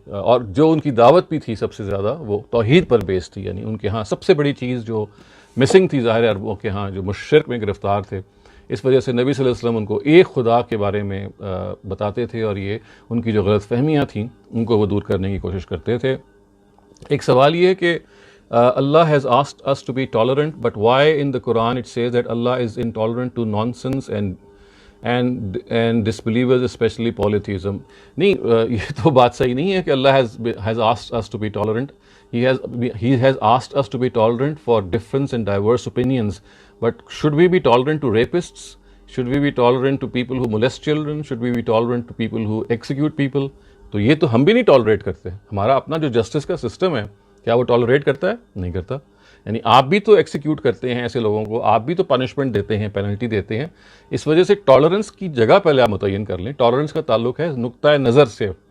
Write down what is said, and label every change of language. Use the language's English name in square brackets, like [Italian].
[Urdu] اور جو ان کی دعوت بھی تھی سب سے زیادہ وہ توحید پر بیس تھی. یعنی ان کے ہاں سب سے بڑی چیز جو مسنگ تھی ظاہر عربوں کے ہاں جو مشرک میں گرفتار تھے، اس وجہ سے نبی صلی اللہ علیہ وسلم ان کو ایک خدا کے بارے میں بتاتے تھے، اور یہ ان کی جو غلط فہمیاں تھیں ان کو وہ دور کرنے کی کوشش کرتے تھے. ایک سوال یہ ہے کہ [English] Allah has asked us to be tolerant, but why in the Quran it says that Allah is intolerant to nonsense and disbelievers, especially polytheism? [Urdu] نہیں، یہ تو بات صحیح نہیں ہے کہ اللہ [English] has asked us to be tolerant. He has asked us to be tolerant for difference and diverse opinions, but should we be tolerant to rapists? Should we be tolerant to people who molest children? Should we be tolerant to people who execute people? [Urdu] تو یہ تو ہم بھی نہیں tolerate کرتے. ہمارا اپنا جو جسٹس کا سسٹم ہے کیا وہ ٹالریٹ کرتا ہے؟ نہیں کرتا. یعنی آپ بھی تو ایکسیکیوٹ کرتے ہیں ایسے لوگوں کو، آپ بھی تو پنشمنٹ دیتے ہیں، پینلٹی دیتے ہیں. اس وجہ سے ٹالرنس کی جگہ پہلے آپ متعین کر لیں. ٹالرنس کا تعلق ہے نقطۂ نظر سے.